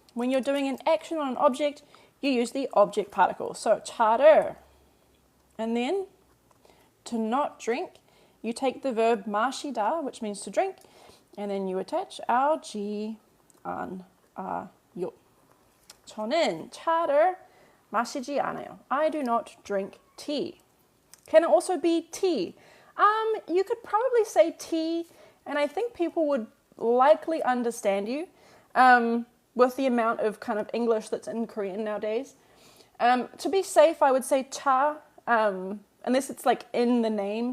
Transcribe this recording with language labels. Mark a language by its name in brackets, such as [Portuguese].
[English] When you're doing an action on an object, you use the object particle. So, 차를. And then, to not drink, you take the verb 마시다, which means to drink, and then you attach our G on 요. [Korean] 저는 차를 마시지 않아요. [English] I do not drink tea. Can it also be tea? You could probably say tea and I think people would likely understand you with the amount of kind of English that's in Korean nowadays. To be safe, I would say cha, unless it's like in the name.